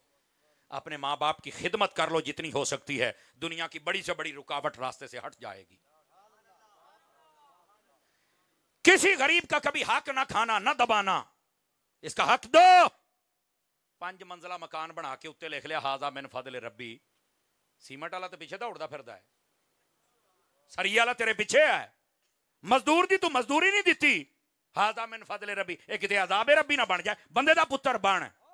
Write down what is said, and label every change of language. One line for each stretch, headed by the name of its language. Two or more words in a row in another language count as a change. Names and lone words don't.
Hindi: अपने माँ बाप की खिदमत कर लो जितनी हो सकती है, दुनिया की बड़ी से बड़ी रुकावट रास्ते से हट जाएगी। किसी गरीब का कभी हक ना खाना ना दबाना, इसका हक दो। 5 मंजिला मकान बना के उत्ते लिख लिया
Arabic: هذا من فضل ربي,
Punjabi: ਸੀਮੈਂਟ ਵਾਲਾ ਤੋ ਪਿੱਛੇ ਦੌੜਦਾ ਫਿਰਦਾ ਹੈ, ਸਰੀਆ ਵਾਲਾ ਤੇਰੇ ਪਿੱਛੇ ਹੈ, ਮਜ਼ਦੂਰ ਦੀ ਤੂੰ ਮਜ਼ਦੂਰੀ ਨਹੀਂ ਦੀ,
Arabic: هذا من فضل ربي,
Punjabi: ਇਕ ਕਿਤੇ
Arabic: عذاب ربي
Punjabi: ਨਾ ਬਣ ਜਾਏ, ਬੰਦੇ ਦਾ ਪੁੱਤਰ ਬਣ।